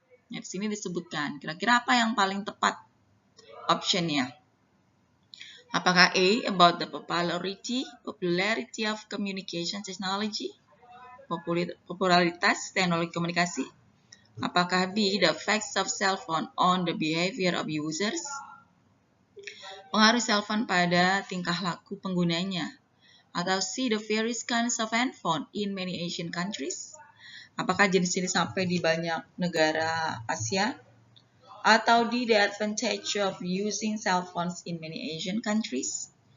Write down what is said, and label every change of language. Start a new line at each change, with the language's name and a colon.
Indonesian: Di sini disebutkan kira-kira apa yang paling tepat optionnya.
English: Apakah A, about the popularity of communication technology,
Indonesian: popularitas teknologi komunikasi?
English: Apakah B, the effects of cell phone on the behavior of users?
Indonesian: Pengaruh cell phone pada tingkah laku penggunanya?
English: Atau C, the various kinds of handphone in many Asian countries?
Indonesian: Apakah jenis ini sampai di banyak negara Asia?
English: Atau D, the advantage of using cell phones in many Asian countries?